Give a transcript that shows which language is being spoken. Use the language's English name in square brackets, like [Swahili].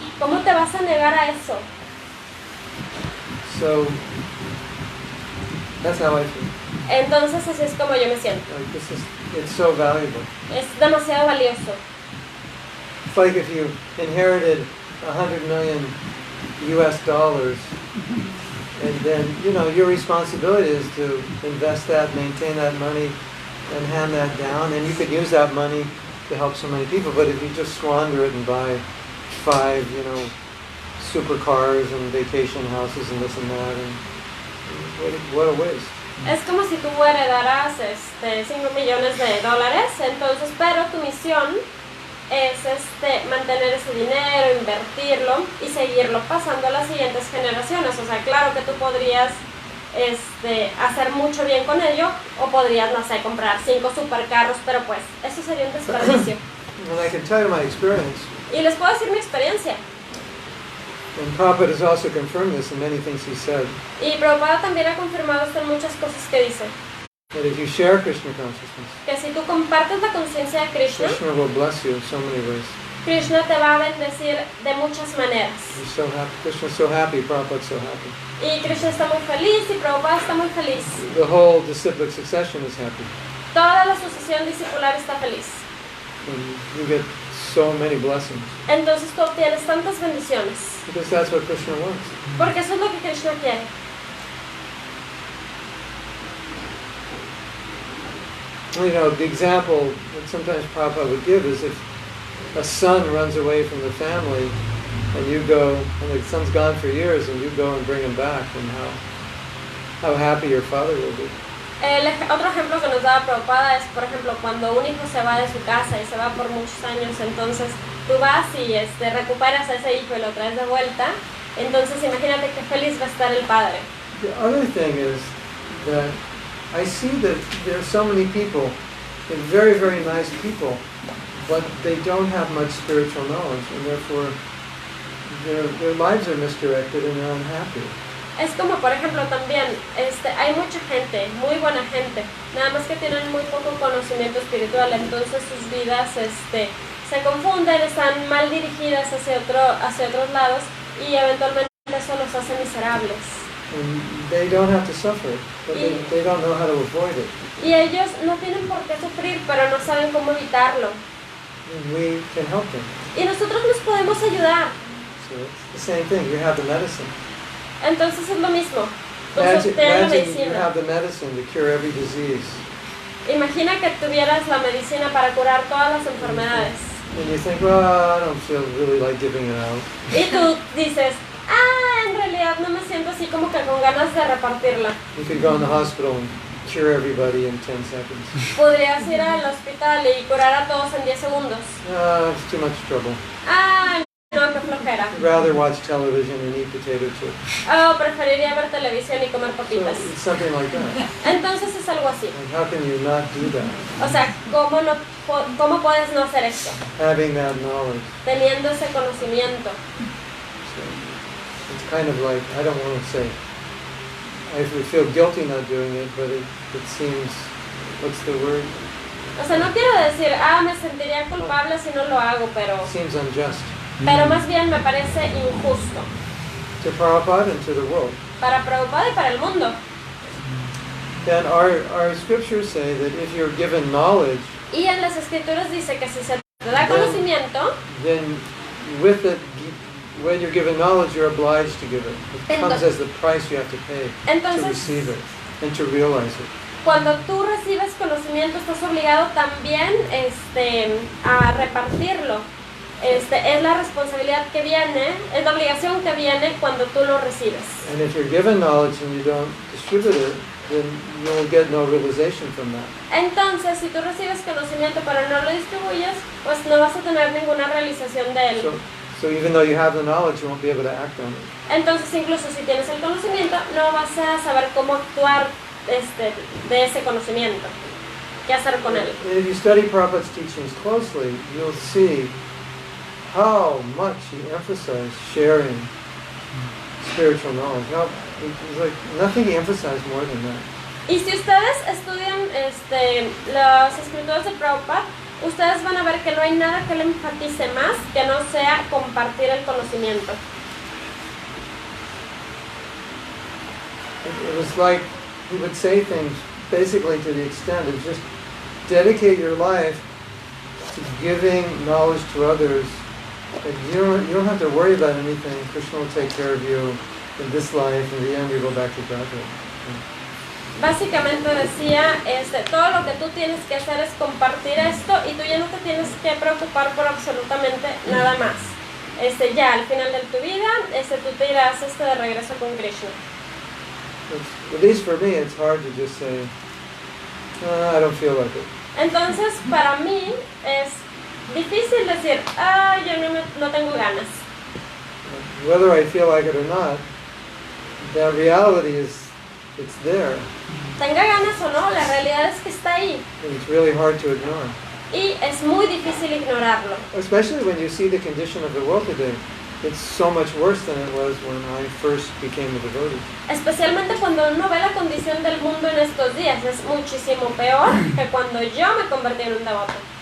[Spanish] ¿Cómo te vas a negar a eso? [English] So that's how I feel. [Spanish] Entonces así es como yo me siento. [English] Like it's so valuable. [Spanish] Es demasiado valioso. [English] It's like if you inherited $100 million US, and then, you know, your responsibility is to invest that, maintain that money, and hand that down, and you could use that money to help so many people. But if you just squander it and buy 5, you know, supercars and vacation houses and this and that, and what a waste. [Spanish] Es como si tú heredaras 5 millones de dólares, entonces, pero tu misión es mantener ese dinero, invertirlo y seguirlo pasando a las siguientes generaciones. O sea, claro que tú podrías hacer mucho bien con ello, o podrías, no sé, comprar 5 supercarros, pero pues eso sería un desperdicio. [English] And I can tell you my experience. [Spanish] Y les puedo decir mi experiencia. [English] And Prabhupada has also confirmed this in many things he said. [Spanish] Y Prabhupada también ha confirmado esto en muchas cosas que dice. [English] That if you share Krishna consciousness, [Spanish] Que si tú compartes la conciencia de Krishna, [English] Krishna will bless you in so many ways. [Spanish] Krishna te va a bendecir de muchas maneras. [English] He's so happy. Krishna's so happy. Prabhupada's so happy. [Spanish] Y Krishna está muy feliz y Prabhupada está muy feliz. [English] The whole disciplic succession is happy. [Spanish] Toda la sucesión discipular está feliz. [English] And you get so many blessings. [Spanish] Entonces tú obtienes tantas bendiciones. [English] Because that's what Krishna wants. [Spanish] Porque eso es lo que Krishna quiere. [English] You know, the example that sometimes Prabhupada would give is if a son runs away from the family and you go, and the son's gone for years, and you go and bring him back, and how happy your father will be. [Spanish] Otro ejemplo que nos daba Prabhupada es, por ejemplo, cuando un hijo se va de su casa y se va por muchos años, entonces tú vas y recuperas a ese hijo y lo traes de vuelta, entonces imagínate qué feliz va a estar el padre. [English] The other thing is that I see that there are so many people, and very, very nice people, but they don't have much spiritual knowledge, and therefore their lives are misdirected and they're unhappy. [Spanish] Es como, por ejemplo, también hay mucha gente, muy buena gente, nada más que tienen muy poco conocimiento espiritual, entonces sus vidas se confunden, están mal dirigidas hacia otros lados y eventualmente eso los hace miserables. [English] And they don't have to suffer, but they don't know how to avoid it. [Spanish] Y ellos no tienen por qué sufrir, pero no saben cómo evitarlo. [English] And we can help them. [Spanish] Y nosotros nos podemos ayudar. [English] So it's the same thing. You have the medicine. [Spanish] Entonces es lo mismo. [English] Imagine [Spanish] Usted la [English] you [Spanish] medicina. [English] have the medicine to cure every disease. [Spanish] Imagina que tuvieras la medicina para curar todas las enfermedades. [English] And you think, well, I don't feel really like giving it out. [Spanish] Y tú dices, en realidad no me siento así como que con ganas de repartirla. [English] You could go in the hospital and cure everybody in 10 seconds. [Spanish] Podrías ir al hospital y curar a todos en 10 segundos. [English] It's too much trouble. [Spanish] No, qué flojera. [English] I'd rather watch television and eat potato chips. [Spanish] Preferiría ver televisión y comer [English] So [Spanish] papitas. [English] it's something like that. [Spanish] Entonces es algo así. [English] Like, how can you not do that? [Spanish] O sea, ¿cómo puedes no hacer esto? [English] Having that knowledge. [Spanish] Teniendo ese conocimiento. [English] So it's kind of like, I don't want to say, I would feel guilty not doing it, but it seems, what's the word? [Spanish] O sea, no quiero decir, me sentiría culpable si no lo hago, pero [English] It seems unjust. [Spanish] más bien me parece injusto. [English] To Prabhupada and to the world. [Spanish] Para Prabhupada y para el mundo. [English] Then our scriptures say that if you're given knowledge, [Spanish] Y en las escrituras dice que si se te da conocimiento, [English] then with it, when you're given knowledge, you're obliged to give it. It comes as the price you have to pay to [Spanish] entonces, [English] receive it and to realize it. [Spanish] cuando tú recibes conocimiento, estás obligado también a repartirlo. Es la responsabilidad que viene, es la obligación que viene cuando tú lo recibes. [English] And if you're given knowledge and you don't distribute it, then you'll get no realization from that. [Spanish] Entonces, si tú recibes conocimiento pero no lo distribuyes, pues no vas a tener ninguna realización de él. So even though you have the knowledge, you won't be able to act on it. Entonces, incluso si tienes el conocimiento, no vas a saber cómo actuar de ese conocimiento. ¿Qué hacer con él? [English] And if you study Prabhupada's teachings closely, you'll see how much he emphasized sharing spiritual knowledge. It's like nothing he emphasized more than that. [Spanish] Y si ustedes estudian las escrituras de Prabhupada, ustedes van a ver que no hay nada que le enfatice más que no sea compartir el conocimiento. [English] It was like he would say things basically to the extent of just dedicate your life to giving knowledge to others. And you don't have to worry about anything. Krishna will take care of you in this life. In the end, you go back to Godhead. [Spanish] Básicamente decía, todo lo que tú tienes que hacer es compartir esto y tú ya no te tienes que preocupar por absolutamente nada más. Ya al final de tu vida, tú te irás de regreso con Krishna. [English] At least for me, it's hard to just say, I don't feel like it. [Spanish] Entonces, para mí es difícil decir, yo no tengo ganas. [English] Whether I feel like it or not, the reality is it's there. [Spanish] Tenga ganas o no, la realidad es que está ahí. [English] And it's really hard to ignore. [Spanish] Y es muy difícil ignorarlo. [English] Especially when you see the condition of the world today. It's so much worse than it was when I first became a devotee. [Spanish] Especialmente cuando uno ve la condición del mundo en estos días, es muchísimo peor que cuando yo me convertí en un devoto.